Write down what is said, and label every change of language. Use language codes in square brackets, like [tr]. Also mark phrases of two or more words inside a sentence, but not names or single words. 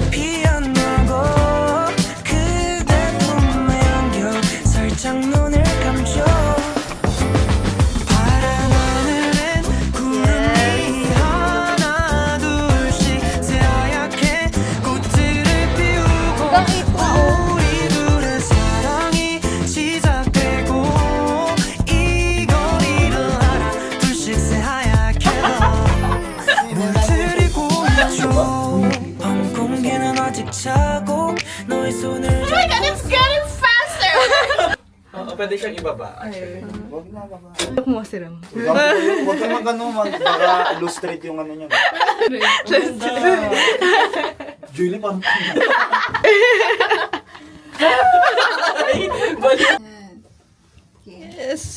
[ko] 피어나고 그대 품에 안겨 살짝 눈을 감죠 파란 하늘엔 구름이 하나 둘씩 새하얗게 꽃들을 피우고 우리 둘의 사랑이 시작되고 이 거리를 하나 둘씩 새하얗게 물들이고 있죠 밤 공기는 아직 차고 너의 손을 잡고 [tl] Pwede siyang ibaba. Huwag na, baka. Huwag ka mag-ano, baka illustrate yung ano niya. Julie, parang Yes.